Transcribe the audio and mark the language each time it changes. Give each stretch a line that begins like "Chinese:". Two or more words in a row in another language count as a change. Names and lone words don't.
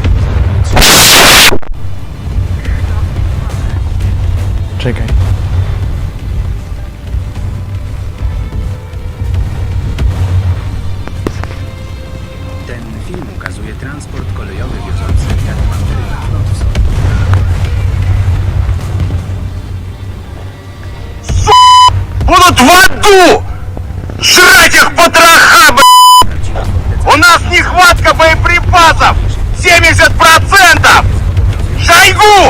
Polish: Czekaj. ten film ukazuje transport kolejowy wiozący jak Pantery na front wschodni.
Russian: Будут в аду! Жрать их потроха, У нас нехватка боеприпасов! 70%! Шойгу!